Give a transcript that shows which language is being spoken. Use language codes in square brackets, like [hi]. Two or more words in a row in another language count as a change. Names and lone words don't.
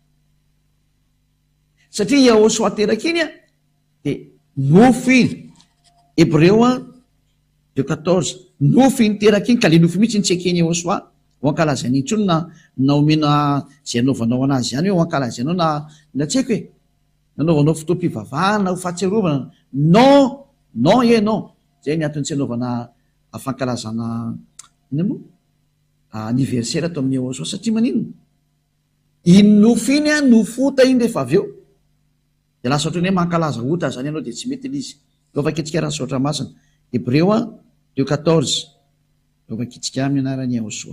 [mg] Satria Yahoshua teraka iny dia nofo iny. Hébreu 2:14 nofo iny teraka iny ka le nofo mihitsy ny tsy ekeny Yahoshua ho ankalazany intsony na omena zay anaovanao anazy ihany hoe ho ankalazanao na tsy haiko hoe nanaovanao fotoam-pivavahana ho fahatsiarovana. [fr] Non, non e non. [mg] Zay ny antony tsy anaovana fankalazana ina moa anniversaire atao amin'ny Yahoshua satria manino iny nofo iny nofo ota iny rehefa avy eo dia lasa ohatrany hoe mankalaza ota zany ianao dia tsy mety il'izy. Eo vakitsika raha saotra masina Hébreu 2:14 eo vakitsika amin'ny anaran'ny Yahoshua.